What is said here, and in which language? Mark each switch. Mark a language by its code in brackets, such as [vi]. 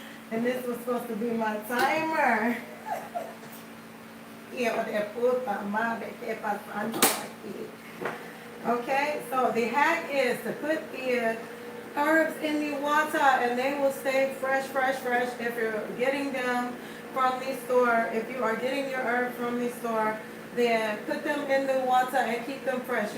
[en] And this was supposed to be my timer. [es] Hijo de puta madre, ¿qué pasando aquí? [en] Okay, so the hack is to put the herbs in the water and they will stay fresh, fresh, fresh. If you're getting them from the store, if you are getting your herbs from the store, then put them in the water and keep them fresh.